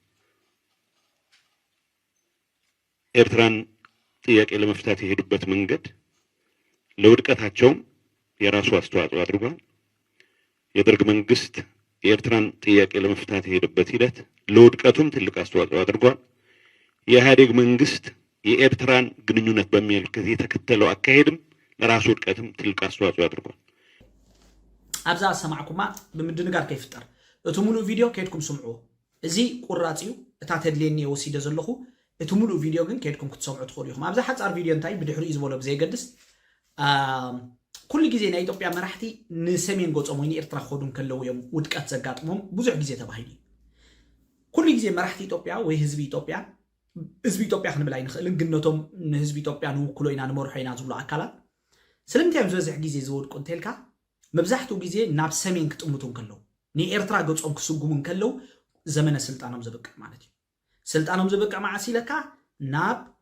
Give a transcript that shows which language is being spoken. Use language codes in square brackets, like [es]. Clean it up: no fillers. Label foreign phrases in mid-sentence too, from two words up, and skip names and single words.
[am] ኤርትራን ጥያቄ ለመፍታት የሄዱበት መንገድ ለውድቀታቸው የራሱ አስተዋጽኦ አድርጓል። የደርግ መንግስት የኤርትራን ጥያቄ ለመፍታት የሄደበት ሂደት ለውድቀቱም ትልቅ አስተዋጽኦ አድርጓል። የኢህአዴግ መንግስት የኤርትራን ግንኙነት በሚመለከት የተከተለው አካሄድም ለራሱ ውድቀትም ትልቅ አስተዋጽኦ አድርጓል። [ti] አብዛ ሰማዕኩማ በምድንጋር ከይፍጠር እቲ ሙሉ ቪዲዮ ከይድኩም ስምዑ እዚ ቁራጽዩ እታ ተድሌኒ ወሲደ ዘለኹ እቲ ሙሉ ቪዲዮ ግን ከይድኩም ክትሰምዑ ትኽእሉ ኢኹም አብዛ ሓጻር ቪዲዮ እንታይ ብድሕሪ ዝበሎ ብዘይገድስ ኩሉ ግዜ ናይ ኢትዮጵያ መራሕቲ ንሰሜን ገጾም ወይ ንኤርትራ ክኸዱን ከለው እዮም ውድቀት ዘጋጥሞም ብዙሕ ግዜ ተባሂሉ ኩሉ ግዜ መራሕቲ ኢትዮጵያ ወይ ህዝቢ ኢትዮጵያ ክንብል ኣይንኽእልን ግን ነቶም ንህዝቢ ኢትዮጵያ ንውክሎ ኢና ንመርሖ ኢና ዝብሉ ኣካላት ስለምንታይ ዝበዝሕ ግዜ ዝወድቁ እንተልካ መብዛሕትኡ ግዜ ናብ ሰሜን ክጥምቱን ከለው ንኤርትራ ገጾም ክስጉሙን ከለው ዘመነ ስልጣኖም ዝብቅዕ ማለት እዩ ስልጣኖም ዝብቅዕ ማዓሲለካ ናብ